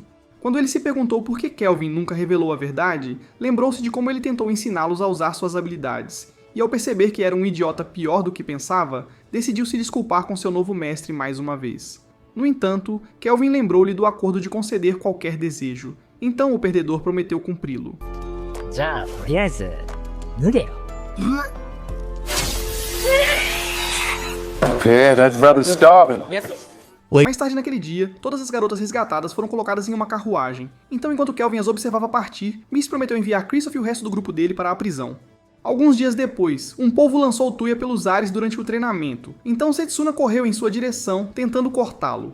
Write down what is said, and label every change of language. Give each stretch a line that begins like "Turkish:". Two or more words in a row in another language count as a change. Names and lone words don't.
Portuguese: Quando ele se perguntou por que Kelvin nunca revelou a verdade, lembrou-se de como ele tentou ensiná-los a usar suas habilidades, e ao perceber que era um idiota pior do que pensava, decidiu se desculpar com seu novo mestre mais uma vez. No entanto, Kelvin lembrou-lhe do acordo de conceder qualquer desejo, então o perdedor prometeu cumpri-lo.
Japanese: じゃあとりあえず脱げよ。
English: Man, I'd rather starve.
Portuguese: Mais tarde naquele dia, todas as garotas resgatadas foram colocadas em uma carruagem. Então, enquanto Kelvin as observava partir, Miss prometeu enviar Kristoff e o resto do grupo dele para a prisão. Alguns dias depois, um polvo lançou Tuya pelos ares durante o treinamento. Então Setsuna correu em sua direção, tentando cortá-lo.